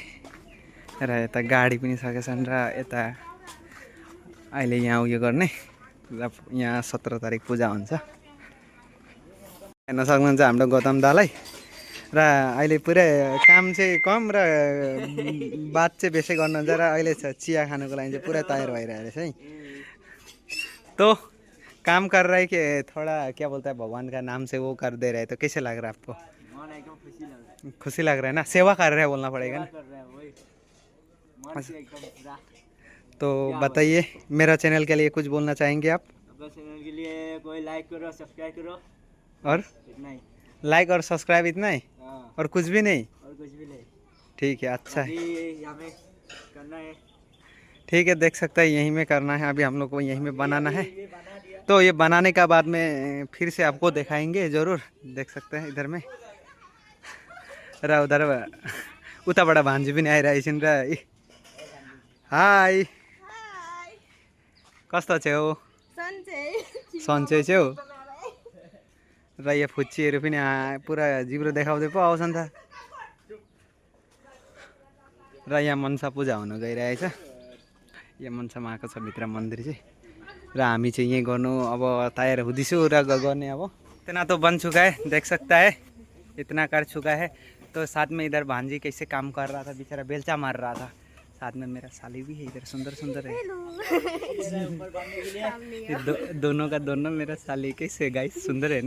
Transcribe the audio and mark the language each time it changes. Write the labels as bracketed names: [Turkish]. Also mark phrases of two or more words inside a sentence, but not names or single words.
[Nepali] र यता गाडी पनि सकेछन् र यता अहिले यहाँ उयो गर्ने यहाँ 17 तारिक पूजा हुन्छ। हेर्न सक्नुहुन्छ हाम्रो गौतम दालाई। र अहिले पुरै काम चाहिँ कम र बात चाहिँ बेसी गर्नुहुन्छ र अहिले चिया खानुको लागि चाहिँ पुरा तयार भइरहेको छ है। [Hindi] तो काम कर रहा है कि थोड़ा क्या बोलता है भगवान का नाम से वो कर दे रहे हैं, तो कैसे लग रहा है आपको? मन एकदम खुशी लग रहा है। खुशी लग रहा है ना, सेवा कर रहे हैं बोलना पड़ेगा ना। कर रहा है वही मन से एकदम पूरा। तो बताइए मेरा चैनल के लिए कुछ बोलना चाहेंगे आप? अपने चैनल के लिए कोई लाइक करो, सब्सक्राइब करो और इतना ही। लाइक और सब्सक्राइब इतना ही हाँ, और कुछ भी नहीं? और कुछ भी नहीं। ठीक है, अच्छा है। अभी हमें करना है, ठीक है, देख सकते हैं यहीं में करना है। अभी हम लोग को यहीं में बनाना है। ये बना दिया। तो ये बनाने का बाद में फिर से आपको दिखाएंगे ज़रूर। देख सकते हैं इधर में [Nepali] र उधर उताबाट भान्जी पनि आइरहेछन् र। हाई, कस्तो छेउ? सन्चै छेउ। र यो फुच्चीहरू पनि पुरा जिब्रो देखाउँदै पो आउँछन् त। र यहाँ मनसा पूजा हुन गइरहेछ। यहाँ मनसा माको छ भित्र मन्दिर चाहिँ। र हामी चाहिँ यहीँ गर्नु अब तयार हुँदैछु र गर्ने अब। [Hindi] इतना तो बन चुका है, देख सकता है इतना कर चुका है। तो साथ में इधर भांजी कैसे काम कर रहा था, बेचारा बेलचा मार रहा था। साथ में मेरा साली भी है इधर, सुंदर सुंदर है। ऊपर बढ़ने के लिए दोनों का दोनों मेरा साली कैसे गाइस, सुंदर है ना?